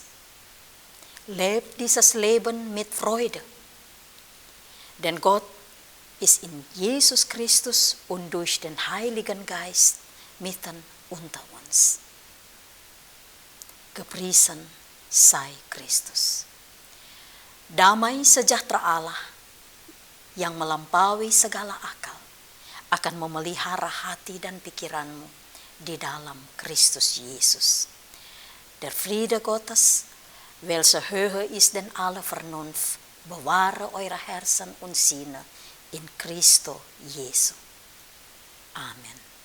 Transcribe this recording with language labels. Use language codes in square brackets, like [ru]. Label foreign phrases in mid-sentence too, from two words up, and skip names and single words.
[de] Lebt dieses Leben mit Freude, denn Gott ist in Jesus Christus und durch den Heiligen Geist mitten unter uns. Gepriesen sei Kristus. [id] Damai sejahtera Allah yang melampaui segala akal akan memelihara hati dan pikiranmu di dalam Kristus Yesus. [de] Der Friede Gottes, welcher höher ist denn alle Vernunft, bewahre eure Herzen und Sinne in Christo Jesu. Amen.